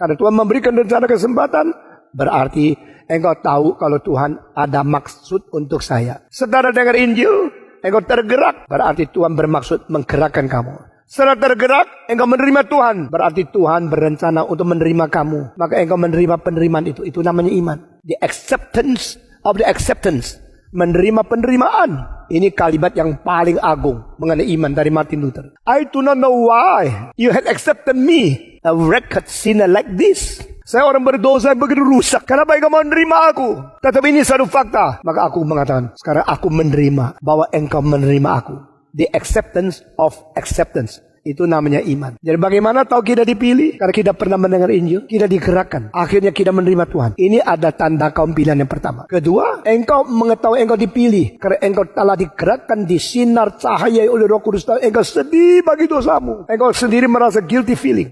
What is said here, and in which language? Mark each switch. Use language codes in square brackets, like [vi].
[id] Karena Tuhan memberikan rencana kesempatan, berarti engkau tahu kalau Tuhan ada maksud untuk saya. Setelah dengar Injil, engkau tergerak, berarti Tuhan bermaksud menggerakkan kamu. Setelah tergerak, engkau menerima Tuhan, berarti Tuhan berencana untuk menerima kamu. Maka engkau menerima penerimaan itu. Itu namanya iman. [en] The acceptance of the acceptance. [id] Menerima penerimaan. Ini kalimat yang paling agung mengenai iman dari Martin Luther. [en] I do not know why you had accepted me, a wretched sinner like this. [id] Saya orang berdosa yang begitu rusak. Kenapa engkau mau menerima aku? Tetapi ini satu fakta. Maka aku mengatakan, sekarang aku menerima bahwa engkau menerima aku. [en] The acceptance of acceptance. [id] Itu namanya iman. Jadi bagaimana tahu kita dipilih? Karena kita pernah mendengar Injil, kita digerakkan. Akhirnya kita menerima Tuhan. Ini ada tanda kaum pilihan yang pertama. Kedua, engkau mengetahui engkau dipilih. Karena engkau telah digerakkan di sinar cahaya oleh Roh Kudus. Engkau sedih bagi dosamu. Engkau sendiri merasa guilty feeling.